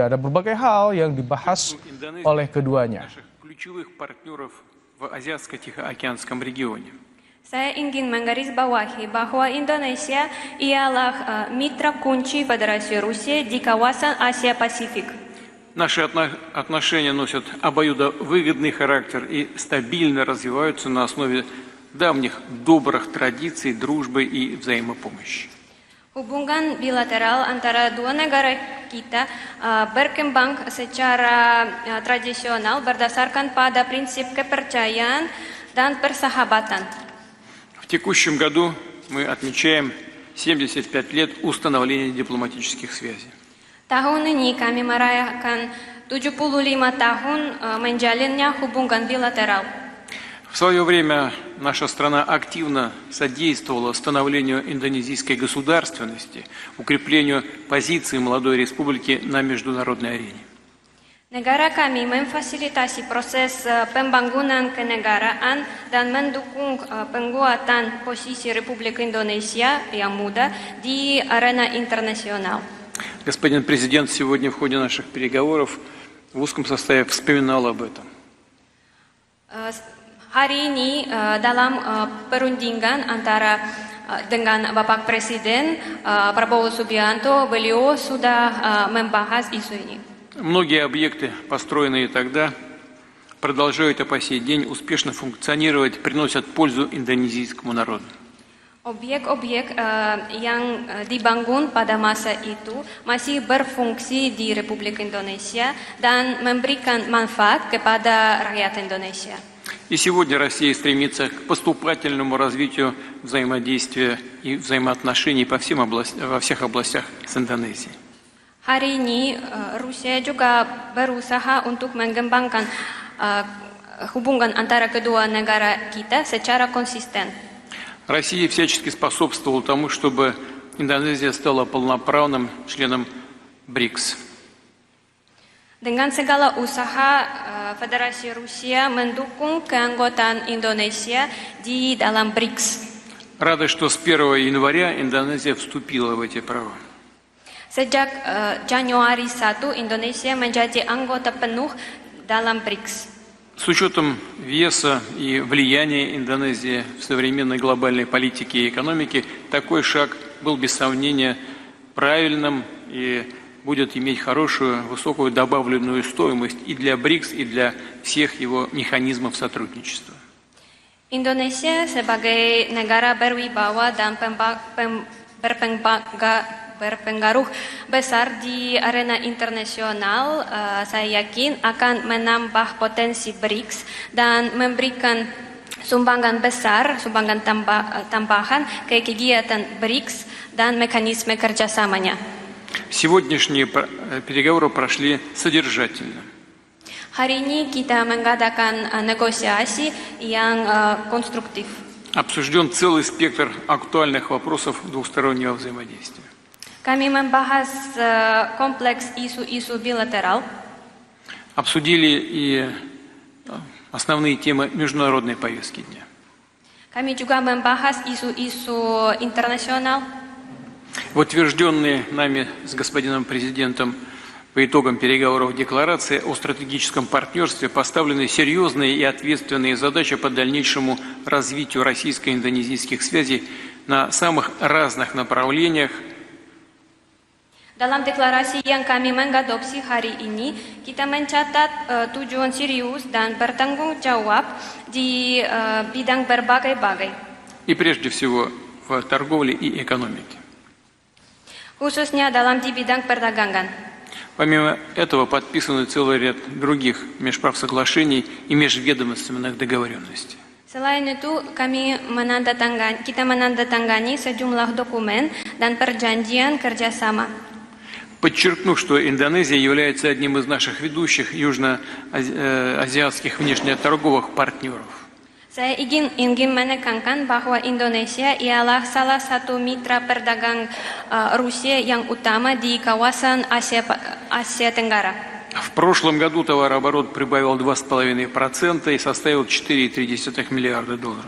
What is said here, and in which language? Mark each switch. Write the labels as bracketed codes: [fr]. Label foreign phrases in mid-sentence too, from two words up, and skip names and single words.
[id] Ada berbagai hal yang dibahas oleh keduanya. Saya ingin menggarisbawahi bahwa Indonesia ialah mitra kunci Federasi Rusia di kawasan Asia Pasifik. [ru] Наши отношения носят обоюдовыгодный характер и стабильно развиваются на основе давних добрых традиций, дружбы и взаимопомощи. [id] Hubungan bilateral antara dua negara kita berkembang secara tradisional berdasarkan pada prinsip kepercayaan dan persahabatan. [ru] В текущем году мы отмечаем 75 лет установления дипломатических связей. [id] Tahun ini kami merayakan 75 tahun menjalinnya hubungan bilateral. [ru] В свое время наша страна активно содействовала становлению индонезийской государственности, укреплению позиции молодой республики на международной арене. [id] Negara kami memfasilitasi proses pembangunan kenegaraan dan mendukung penguatan posisi Republik Indonesia yang muda di arena internasional. [ru] Господин президент сегодня в ходе наших переговоров в узком составе вспоминал об этом. [id] Hari ini dalam perundingan antara dengan Bapak Presiden Prabowo Subianto, beliau sudah membahas isu ini. [ru] Многие объекты, построенные тогда, продолжают и по сей день успешно функционировать, приносят пользу индонезийскому народу. [id] Objek-objek yang dibangun pada masa itu masih berfungsi di Republik Indonesia dan memberikan manfaat kepada rakyat Indonesia. [ru] И сегодня Россия стремится к поступательному развитию взаимодействия и взаимоотношений во всех областях с Индонезией. [id] Hari ini Rusia juga berusaha untuk mengembangkan hubungan antara kedua negara kita secara konsisten. [ru] Россия всячески способствовала тому, чтобы Индонезия стала полноправным членом БРИКС. [id] Dengan segala usaha, Federasi Rusia mendukung keanggotaan Indonesia di dalam BRICS. [ru] Рада, что с 1 января Индонезия вступила в эти права. [id] Sejak Januari 1, Indonesia menjadi anggota penuh dalam BRICS. [ru] С учетом веса и влияния Индонезии в современной глобальной политике и экономике, такой шаг был без сомнения правильным и будет иметь хорошую, высокую добавленную стоимость и для БРИКС, и для всех его механизмов сотрудничества. [id] Indonesia sebagai negara berwibawa dan berpengaruh besar di arena internasional, saya yakin akan menambah potensi BRICS dan memberikan sumbangan besar, sumbangan tambahan ke kegiatan BRICS dan mekanisme kerjasamanya. [ru] Сегодняшние переговоры прошли содержательно. [id] Hari ini kita mengadakan negosiasi yang konstruktif. [ru] Обсужден целый спектр актуальных вопросов двустороннего взаимодействия. [id] Kami membahas kompleks isu-isu bilateral. [ru] Обсудили и основные темы международной повестки дня. [id] Kami juga membahas isu-isu internasional. [ru] В утвержденной нами с господином президентом по итогам переговоров декларации о стратегическом партнерстве поставлены серьезные и ответственные задачи по дальнейшему развитию российско-индонезийских связей на самых разных направлениях. [id] Dalam deklarasi yang kami mengadopsi hari ini, kita mencatat tujuan serius dan bertanggung jawab di bidang berbagai-bagai. [ru] И прежде всего в торговле и экономике. [id] Khususnya dalam di bidang perdagangan. [ru] Помимо этого подписаны целый ряд других межправсоглашений и межведомственных договоренностей. [id] Selain itu, kita menandatangani sejumlah dokumen dan perjanjian kerjasama. [ru] подчеркнув, что Индонезия является одним из наших ведущих южноазиатских внешнеторговых партнеров. [id] Saya ingin menekankan bahwa Indonesia ialah salah satu mitra perdagang Rusia yang utama di kawasan Asia Tenggara. [ru] В прошлом году товарооборот прибавил 2,5% и составил 4,3 миллиарда долларов.